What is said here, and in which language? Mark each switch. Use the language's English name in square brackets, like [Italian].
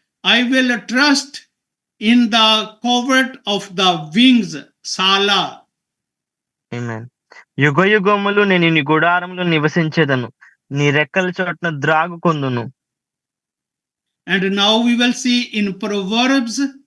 [English] I will trust in the covert of the wings. Salah. Amen. [Telugu] యుగ యుగములు నేను నీ గుడారంలో నివసించేదను, నీ రెక్కల చోట్న ద్రాగు కొందును. [English] And now we will see in Proverbs